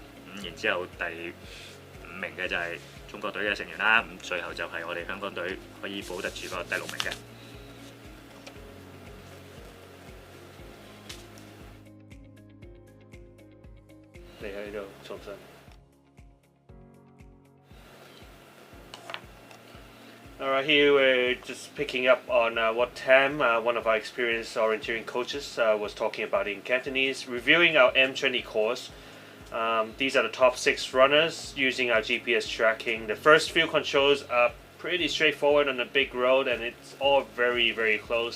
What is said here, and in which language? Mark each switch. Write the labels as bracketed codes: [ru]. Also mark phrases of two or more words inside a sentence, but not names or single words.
[yue] 咁然之後第5名嘅就係中國隊嘅成員啦。咁最後就係我哋香港隊可以保得住個第6名嘅。你喺度重新。 [en] Alright, here we're just picking up on what Tam, one of our experienced orienteering coaches, was talking about in Cantonese, reviewing our M20 course. These are the top 6 runners using our GPS tracking. The first few controls are pretty straightforward on a big road, and it's all very, very close.